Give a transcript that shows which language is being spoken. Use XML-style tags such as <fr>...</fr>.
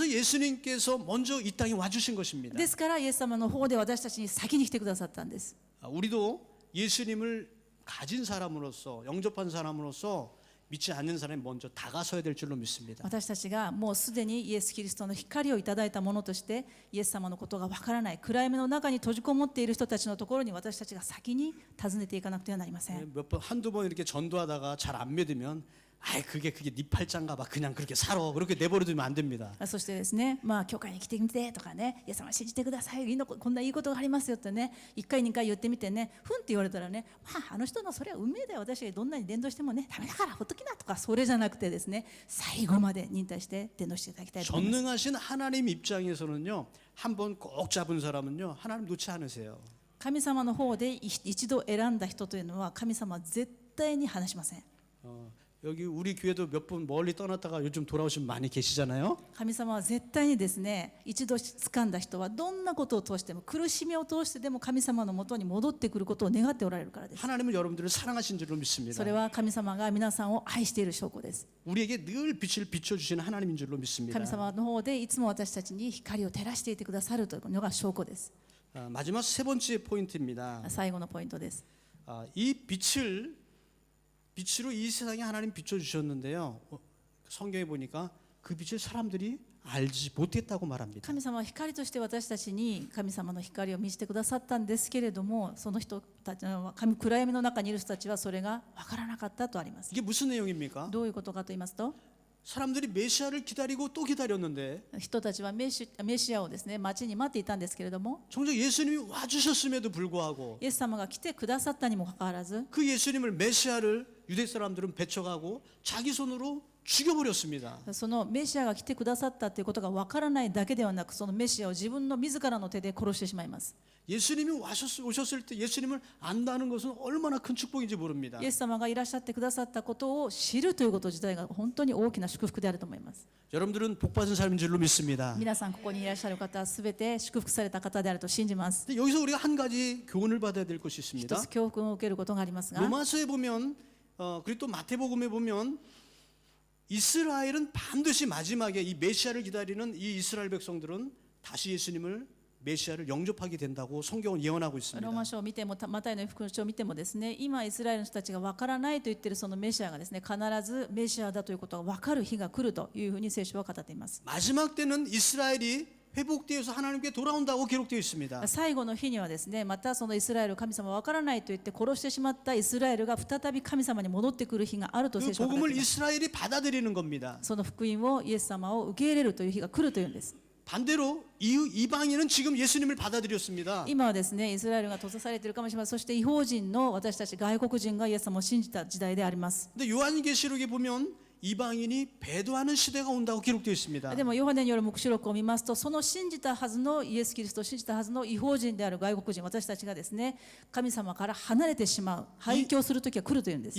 <ko>그래서 예수님께서 먼저 이 땅에 와주신 것입니다.</ko> <ja>ですからイエス様の方で私たちに先に来てくださったんです。</ja> <ko>우리도 예수님을 가진 사람으로서 영접한 사람으로서 믿지 않는 사람이 먼저 다가서야 될 줄로 믿습니다.</ko> <ja>私たちがもうすでにイエス・キリストの光をいただいたものとしてイエス様のことがわからない暗闇の中に閉じこもっている人たちのところに私たちが先に訪ねていかなくてはなりません。</ja> <ko>몇 번 한두 번 이렇게 전도하다가 잘 안 믿으면 아이 그게 네 팔짱가 봐 그냥 그렇게 살아 그렇게 내버려두면 안 됩니다.</ko> <ja>そしてですね、教会に来てみてとかね、イエス様信じてください、こんないいことがありますよってね、1回2回言ってみてね、ふんって言われたらね、あの人のそれは運命だよ、私がどんなに伝道してもねダメだからほっときなとか、それじゃなくてですね、最後まで忍耐して伝道していただきたいと思います。</ja> <ko>전능하신 하나님 입장에서는요, 한번 꼭 잡은 사람은요 하나님 놓지 않으세요.</ko> <ja>神様の方で一度選んだ人というのは神様は絶対に離しません。</ja> <ko>여기 우리 교회도 몇 분 멀리 떠났다가 요즘 돌아오신 많이 계시잖아요.</ko> <ja>神様は絶対にですね、一度掴んだ人はどんなことを通しても、苦しみを通してでも神様のもとに戻ってくることを願っておられるからです。</ja> <ko>하나님은 여러분들을 사랑하신 줄로 믿습니다.</ko> <ja>それは神様が皆さんを愛している証拠です。</ja> <ko>우리에게 늘 빛을 비춰주시는 하나님인 줄로 믿습니다.</ko> <ja>神様の方でいつも私たちに光を照らしていてくださるというのが証拠です。</ja> <ko>마지막 세 번째 포인트입니다.</ko> <ja>最後のポイントです。</ja> <ko>이 빛으로 이 세상에 하나님 비춰주셨는데요. 성경에 보니까 그 빛을 사람들이 알지 못했다고 말합니다.</ko> <ja>神様は光として私たちに神様の光を見せてくださったんですけれども、その人たち暗闇の中にいる人たちはそれが分からなかったとあります。</ja> <ko>이게 무슨 내용입니까?</ko> <ja>どういうことかと言いますと、</ja> <ko>사람들이 메시아를 기다리고 또 기다렸는데</ko> <ja>人たちはメシアをですね、待ちに待っていたんですけれども、</ja> <ko>정작 예수님이 와주셨음에도 불구하고</ko> <ja>イエス様が来てくださったにもかかわらず、</ja> <ko>그 예수님을 메시아를 유대 사람들은 배척하고 자기 손으로 죽여버렸습니다.</ko> <ja>そのメシアが来てくださったということが分からないだけではなく、そのメシアを自分の自らの手で殺してしまいます。</ja> <ko>예수님이 오셨을 때 예수님을 안다는 것은 얼마나 큰 축복인지 모릅니다.</ko> <ja>イエス様がいらっしゃってくださったことを知るということ自体が本当に大きな祝福であると思います。</ja> <ko>여러분들은 복받은 삶인 줄로 믿습니다.</ko> <ja>皆さんここにいらっしゃる方はすべて祝福された方であると信じます。</ja> <ko>근데 여기서 우리가 한 가지 교훈을 받아야 될 것이</ko> <ja>一</ja> <ko>있습니다.</ko> <ja>つ教訓を受けることがありますが、</ja> <ko>로마서에 보면 그리고 또 마태복음에 보면 이스라엘은 반드시 마지막에 이 메시아를 기다리는 이 이스라엘 백성들은 다시 예수님을 메시아를 영접하게 된다고 성경은 예언하고</ko> <ja>ローマ書を見てもマタイの福音書を見てもですね、今イスラエルの人たちが分からないと言っているそのメシアがですね、必ずメシアだということが分かる日が来るというふうに聖書は語っています。</ja> <ko>마지막 때는 이스라엘이 회복되어서 하나님께 돌아온다고 기록되어 있습니다.</ko> <ja>最後の日にはですね、またそのイスラエル神様分からないと言って殺してしまったイスラエルが再び神様に戻ってくる日があると</ja> <ko>그</ko> <ja>聖書は語って</ja> <ko>복음을</ko> <ja>います。</ja> <ko>이스라엘이 받아들이는 겁니다.</ko> <ja>その福音をイエス様を受け入れるという日が来るというんです。</ja> <ko>반대로 이방인은 지금 예수님을 받아들였습니다.</ko> <ja>今はですね、イスラエルが閉ざされているかもしれません。そして異邦人の私たち外国人がイエス様を信じた時代であります。</ja> <ko>근데 요한계시록에 보면 이방인이 배도하는 시대가 온다고 기록되어 있습니다.</ko> <ja>でもヨハネによる黙示録を見ますと、その信じたはずのイエス・キリストを信じたはずの異邦人である外国人、私たちがですね、神様から離れてしまう、廃墟する時が来るというんです。</ja>